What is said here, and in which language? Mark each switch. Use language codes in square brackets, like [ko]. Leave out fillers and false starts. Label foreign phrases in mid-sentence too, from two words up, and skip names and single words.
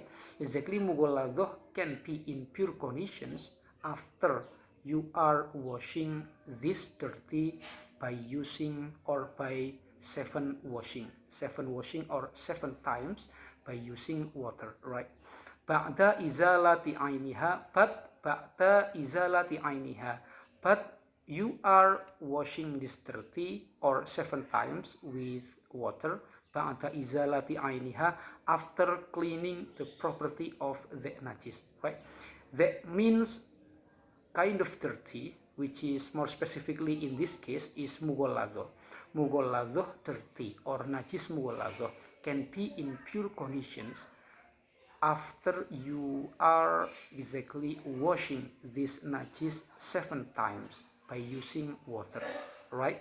[en] Exactly mughalladhah can be in pure conditions after you are washing this dirty by using or by 7 washing or 7 times by using water, right? [ar] بعد إزالة عينها, [en] but you are washing this dirty or 7 times with water [ar] بعد إزالة عينها, [en] after cleaning the property of the najis, right? That means kind of dirty, which is more specifically in this case is mughalladhah dirty or [ar] نجس مغلظة [en] can be in pure conditions after you are exactly washing this najis 7 times by using water, right?